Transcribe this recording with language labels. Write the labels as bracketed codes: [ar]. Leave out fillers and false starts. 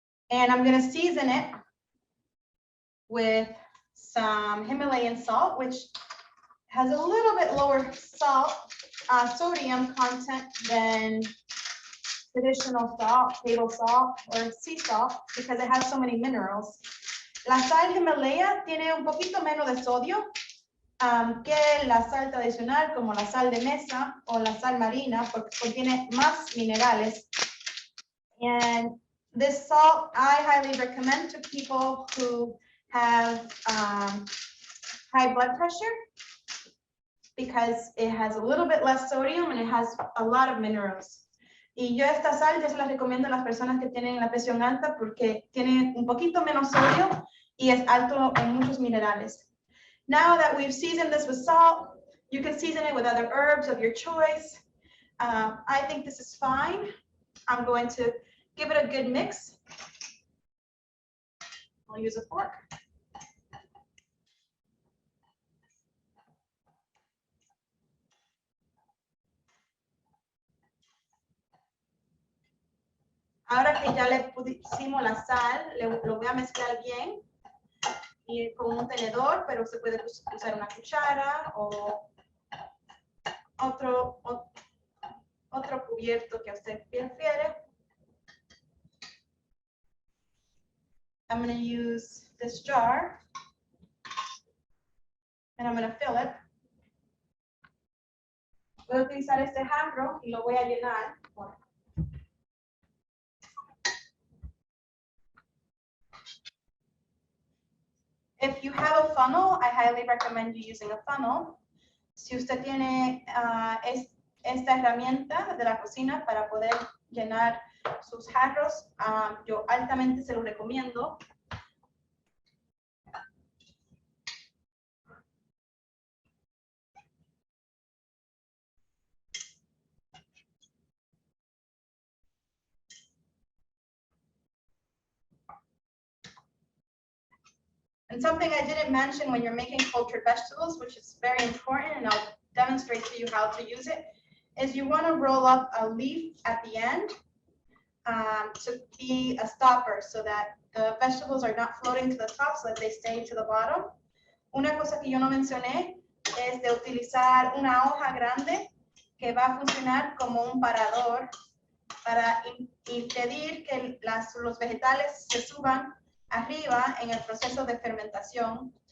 [en] And I'm going to season it with some Himalayan salt, which has a little bit lower sodium content than traditional salt, table salt, or sea salt, because it has so many minerals. [es] La sal Himalaya tiene un poquito menos de sodio que la sal tradicional, como la sal de mesa o la sal marina, porque contiene más minerales. [en] And this salt I highly recommend to people who have high blood pressure, because it has a little bit less sodium and it has a lot of minerals. [es] Y yo esta sal ya se la recomiendo a las personas que tienen la presión alta, porque tiene un poquito menos sodio y es alto en muchos minerales. [en] Now that we've seasoned this with salt, you can season it with other herbs of your choice. I think this is fine. I'm going to give it a good mix. I'll use a fork. [es] Ahora que ya le pusimos la sal, lo voy a mezclar bien y con un tenedor, pero se puede usar una cuchara o otro cubierto que usted prefiere. [en] I'm going to use this jar and I'm going to fill it. [es] Voy a utilizar este jarro y lo voy a llenar. [en] If you have a funnel, I highly recommend you using a funnel. [es] Si usted tiene esta herramienta de la cocina para poder llenar sus jarros, yo altamente se lo recomiendo. [en] And something I didn't mention when you're making cultured vegetables, which is very important, and I'll demonstrate to you how to use it, is you want to roll up a leaf at the end to be a stopper so that the vegetables are not floating to the top, so that they stay to the bottom. [es] Una cosa que yo no mencioné es de utilizar una hoja grande que va a funcionar como un parador para impedir que los vegetales se suban arriba en el proceso de fermentación.